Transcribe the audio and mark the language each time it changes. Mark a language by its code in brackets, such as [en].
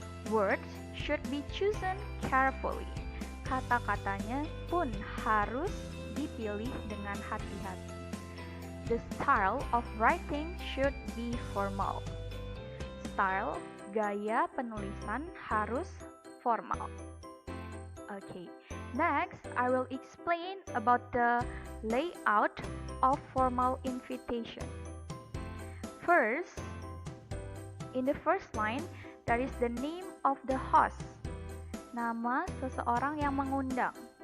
[en] Words should be chosen carefully. [id] Kata-katanya pun harus dipilih dengan hati-hati. [en] The style of writing should be formal. [id] Style, gaya penulisan harus formal. [en] Okay, next I will explain about the layout of formal invitation. First, in the first line, there is the name of the host. [id] Nama seseorang yang mengundang.